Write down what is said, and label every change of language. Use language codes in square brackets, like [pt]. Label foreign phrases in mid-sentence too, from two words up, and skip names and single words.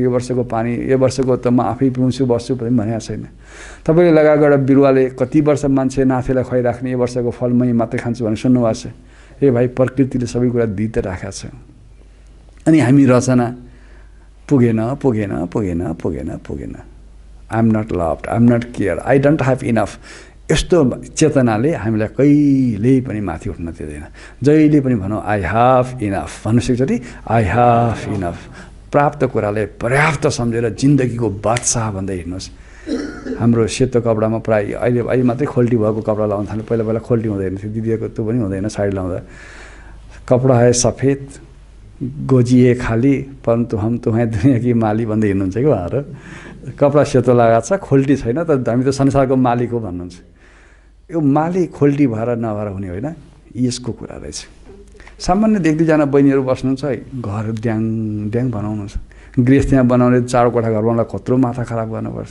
[ne] यो वर्षको पानी, यो वर्षको त म आफै पिउँछु बस्छु पनि भनेको छैन। तपाईँले लगाएको एउटा बिरुवाले कति वर्ष मान्छे नाथेलाई खुवाइराख्ने, यो वर्षको फल मै मात्रै खान्छु भनेर सुन्नुभएको छ? ए भाइ, प्रकृतिले सबै कुरा दिइ त राखेको छ। अनि हामी रचना पुगेन। [en] I am not loved, I am not care, I don't have enough. [ne] यस्तो चेतनाले हामीलाई कहिल्यै पनि माथि उठ्न दिँदैन। जहिले पनि भनौँ [en] I have enough [ne] भन्नु सिक्छ नि, [en] I have enough. [ne] प्राप्त कुरालाई पर्याप्त सम्झेर जिन्दगीको बादशाह भन्दै हिँड्नुहोस्। हाम्रो सेतो कपडामा प्रायः अहिले मात्रै खोल्टी भएको कपडा लाउनु थाल्यो, पहिला खोल्टी हुँदैन थियो, दिदीको त्यो पनि हुँदैन साडी लाउँदा। [hi] कपडा है सफेद गोजिए खाली परन्तु हम तुम्हें दुनियाँ की माली [ne] भन्दै हिँड्नुहुन्छ कि उहाँहरू। कपडा सेतो लगाएको छ, खोल्टी छैन, तर हामी त संसारको मालिक हो भन्नुहुन्छ। यो माली खोल्टी भएर नभएर हुने होइन, यसको कुरा रहेछ। सामान्य 1-2जना बहिनीहरू बस्नुहुन्छ, घर ड्याङ ड्याङ बनाउनुहुन्छ। गृहस्थ त्यहाँ बनाउने 4 कोठा घर बनाउनलाई कत्रो माथा खराब गर्नुपर्छ।